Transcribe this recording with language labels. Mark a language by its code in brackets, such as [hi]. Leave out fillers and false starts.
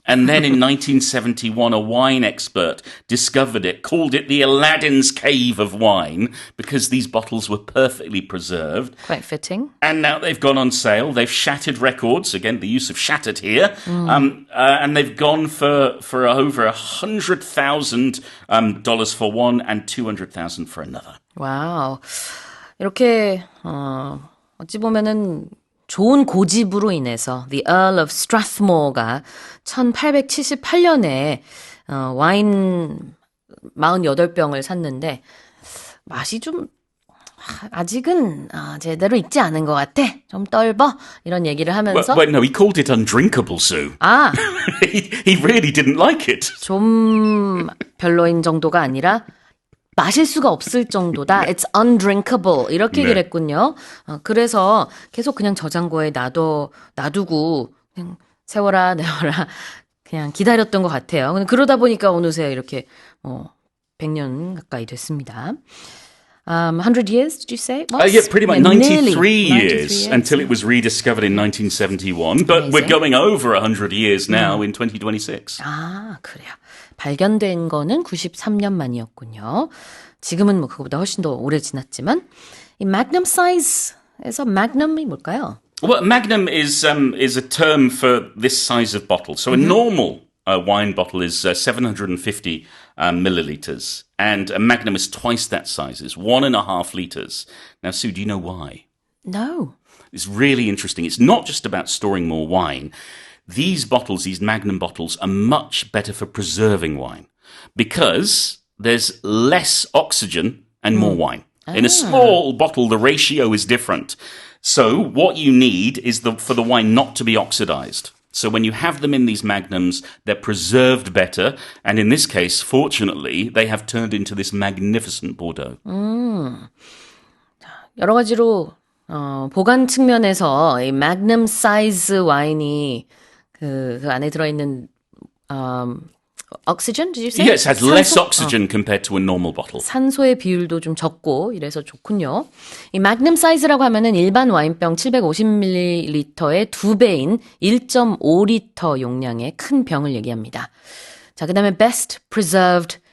[en] And then in 1971, a wine expert discovered it, called it the Aladdin's Cave of Wine, because these bottles were perfectly preserved. Quite fitting. And now they've gone on sale. They've shattered records. Again, the use of shattered here. And they've gone for over $100,000 for one and $200,000 for another. [ko] 와우. 이렇게 어찌 보면은 좋은 고집으로 인해서 The Earl of Strathmore가 1878년에 와인 48병을 샀는데 맛이 좀 아직은 제대로 익지 않은 것 같아. 좀 떫어. 이런 얘기를 하면서 [en] Well, no, he called it undrinkable, Sue. he really didn't like it. [ko] 좀 별로인 정도가 아니라 마실 수가 없을 정도다. [en] It's undrinkable. [ko] 이렇게 얘기를 했군요. 그래서 계속 그냥 저장고에 놔두고 그냥 세워라 내워라 그냥 기다렸던 것 같아요. 근데 그러다 보니까 어느새 이렇게 100년 ga까이 됐습니다. [en] 100 years, did you say? Yeah, pretty much 93 nearly. years until it was rediscovered in 1971. But we're going over 100 years now in 2026. [ko] 그래요. 발견된 거는 93년 만이었군요. 지금은 뭐 그거보다 훨씬 더 오래 지났지만 이 magnum size에서 magnum이 뭘까요? [en] Well, magnum is a term for this size of bottle. So a normal wine bottle is 750 milliliters, and a magnum is twice that size. It's 1.5 liters. Now, Sue, do you know why? No. It's really interesting. It's not just about storing more wine. These bottles, these magnum bottles, are much better for preserving wine because there's less oxygen and more wine. In a small bottle, the ratio is different. So what you need is for the wine not to be oxidized. So when you have them in these magnums, they're preserved better. And in this case, fortunately, they have turned into this magnificent Bordeaux. [ko] 여러 가지로 보관 측면에서 이 magnum size 와인이 그 안에 들어있는 oxygen, [en] did you say? Yes, it has less oxygen compared to a normal bottle. [ko] 산소의 비율도 좀 적고 이래서 좋군요. 이 magnum size라고 하면은 일반 와인병 750ml의 2배인 1.5리터 용량의 큰 병을 얘기합니다. 자, 그다음에 [en] best preserved